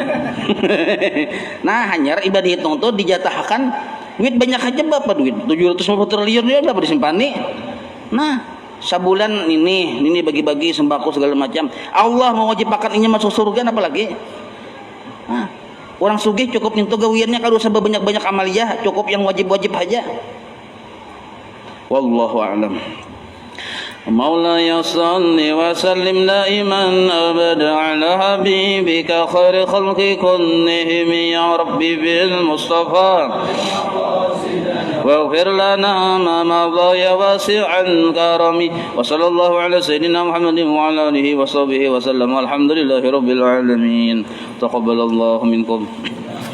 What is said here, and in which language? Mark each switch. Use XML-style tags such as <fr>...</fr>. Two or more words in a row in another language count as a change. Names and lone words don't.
<bjn>Nah, hanya ibadah dihitung tuh dijatahkan duit banyak aja, berapa duit 750 triliun ya berapa disimpan nih. Nah, sebulan ini bagi-bagi sembako segala macam. Allah mewajibkan ini masuk surga, apalagi. Nah, orang sugih cukup nyentuh gawiannya, kalau usah banyak-banyak amaliyah, cukup yang wajib-wajib aja.</bjn> <ar>Wallahu a'lam. مولاي صل وسلم دائما أبدا على حبيبك خير خلق كلهم يا ربي بالمصطفى واغفر لنا ما مضى يا واسع الكرم وصلى الله على سيدنا محمد وعلى آله وصحبه وسلم والحمد لله رب العالمين تقبل الله منكم.</ar>